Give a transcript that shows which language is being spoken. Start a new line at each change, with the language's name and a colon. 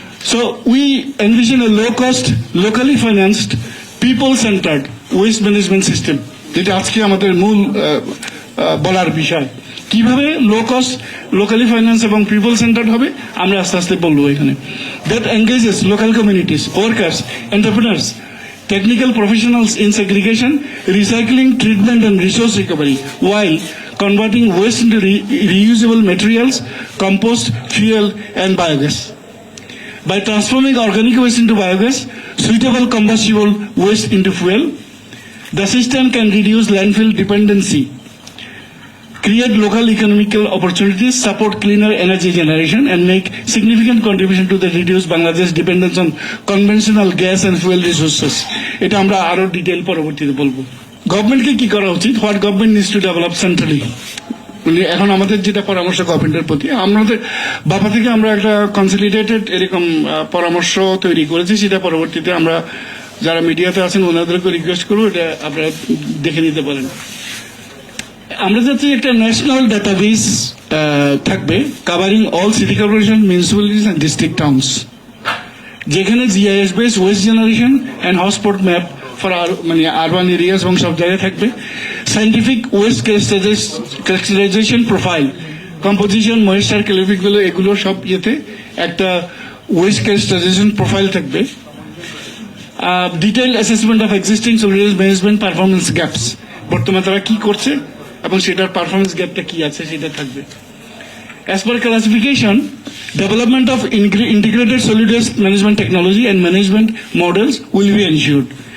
English: So we envision a low-cost, locally financed, people-centered waste management system,
Bangla: যেটা আজকে আমাদের মূল বলার বিষয়। কিভাবে লো কস্ট, লোকালি ফাইন্যান্স এবং পিপল সেন্টার্ড হবে আমরা আস্তে আস্তে বলবো এখানে।
English: That engages local communities, workers, entrepreneurs, technical professionals in segregation, recycling, treatment and resource recovery, while converting waste into reusable materials, compost, fuel and biogas. By transforming organic waste into biogas, suitable combustible waste into fuel, the system can reduce landfill dependency, create local economical opportunities, support cleaner energy generation, and make significant contribution to the reduce Bangladesh dependence on conventional gas and fuel resources.
Bangla: এটা আমরা আরো detail পরবর্তীতে বলবো। গভর্নমেন্টকে কি করা উচিত?
English: What government needs to develop centrally.
Bangla: এখন আমাদের যেটা পরামর্শ গভর্নমেন্টের প্রতি, আমাদের বাপা থেকে আমরা একটা কনসলিডেটেড এরকম পরামর্শ তৈরি করেছি, সেটা পরবর্তীতে আমরা যারা মিডিয়াতে আছেন ওনাদেরকে রিকোয়েস্ট করবো, এটা আপনারা দেখে নিতে পারেন। আমরা যাচ্ছি একটা ন্যাশনাল ডাটাবেস থাকবে
English: covering all city corporation, municipalities and district towns,
Bangla: যেখানে
English: GIS base waste generation and hotspot map for মানে urban areas
Bangla: এবং সব জায়গায় থাকবে। Scientific West characterisation profile, composition, moisture, ক্যালিফিকগুলো, এগুলো সব ইয়েতে একটা ওয়েস্ট ক্যারেক্টারাইজেশন প্রোফাইল থাকবে।
English: detailed assessment of existing solid management performance gaps,
Bangla: বর্তমানে তারা কি করছে এবং সেটার পারফরমেন্স গ্যাপটা কি আছে সেটা থাকবে।
English: As per classification, development of integrated solid waste management technology and management models will be ensured.